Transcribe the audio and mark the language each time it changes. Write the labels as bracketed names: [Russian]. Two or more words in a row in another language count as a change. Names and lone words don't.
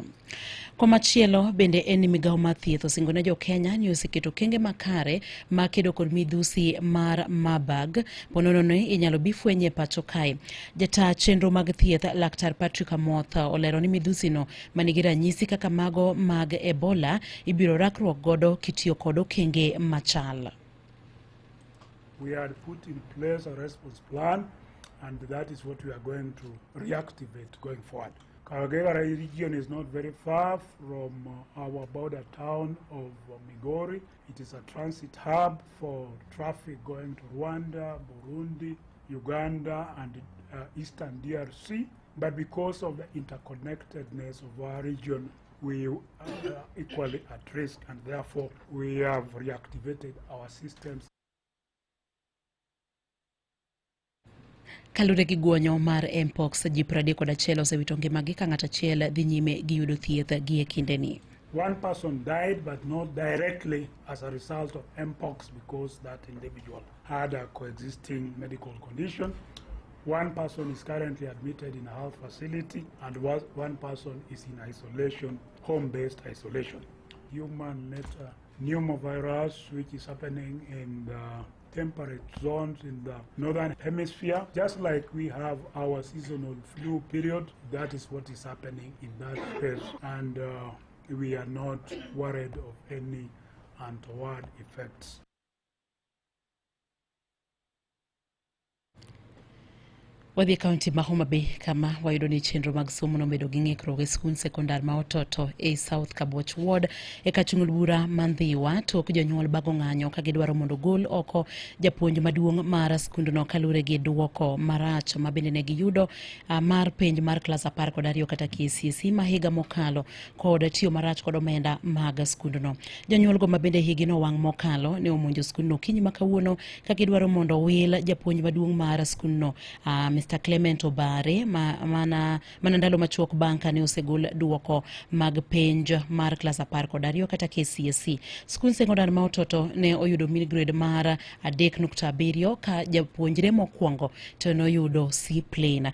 [Luo (Kenya and Tanzania)] Komachielo bende en migawo mar thieth osingone jo Kenya ni oseketo kenge makare makedo kod midhusi mar Marburg ponono ni inyalo bifwenye pacho kae. Jata chenro mag thieth Laktar Patrick Amoth olero ni midhusi no manigi ranyisi kaka mago mag Ebola ibiro rakruok godo kitiyo kod okenge machal. [English] We had put in place a response plan, and that is what we are going to reactivate going forward. Kawagera region is not very far from our border town of Migori. It is a transit hub for traffic going to Rwanda, Burundi, Uganda, and Eastern DRC. But because of the interconnectedness of our region, we are equally at risk, and therefore we have reactivated our systems. [Luo (Kenya and Tanzania)] Kalure gi guonyo mar Mpox ji 31 osewito ngimagi ka ng'at achiel dhi nyime gi yudo thieth gi e kindeni. [English] One person died, but not directly as a result of Mpox because that individual had a coexisting medical condition. One person is currently admitted in a health facility, and one person is in isolation, home-based isolation. Human pneumovirus, which is happening in the temperate zones in the northern hemisphere. Just like we have our seasonal flu period, that is what is happening in that space. And we are not worried of any untoward effects. [Luo (Kenya and Tanzania)] Wadhi kaunti ma Homa Bay kama wayudo ni chenro mag somo nomedo gi ng'ikruok e skund sekondar ma Ototo e South Kabuoch Ward e kachung'ul bura Mandhiwa tok jonyuol bago ng'anyo ka gidwaro mondo gol oko japuonj maduong' mar skundno kalure gi duoko marach ma bende ne giyudo mar penj mar klas 12 kata KCSE ma higa mokalo kod tiyo marach kod omenda mag skundno. Jonyuol go ma bende higino wang' mokalo ne omonjo skundno kinyi ma kawuono ka gidwaro mondo wil japuonj maduong' mar skundno Mr. Mr. Clement Obare mana ndalo machuok bang' kane osegol duoko mag penj mar klas 12 kata KCSE. Skul sekondar ma Ototo ne oyudo [English] mid grade [Luo (Kenya and Tanzania)] mar 3.7 ka japuonjre mokwongo to noyudo C plane.